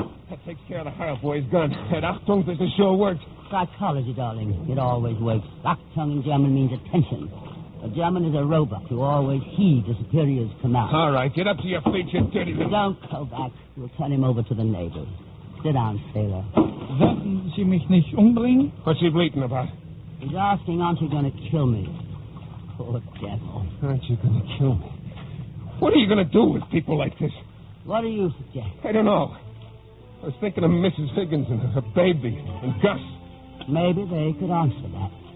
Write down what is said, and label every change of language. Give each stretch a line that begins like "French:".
English: That takes care of the Heil boy's gun. That Achtung is a sure word. Psychology, darling. It always works. Achtung in German means attention. A German is a robot who always heeds a superior's command. All right, get up to your feet, you dirty little... Don't go back. We'll turn him over to the Navy. Sit down, sailor.
German: Werden Sie mich nicht umbringen?
English: What's he bleating about? He's asking, aren't you going to kill me? Poor devil. Aren't you going to kill me? What are you going to do with people like this? What do you suggest? I don't know. I was thinking of Mrs. Higgins and her baby and Gus. Maybe they could answer that.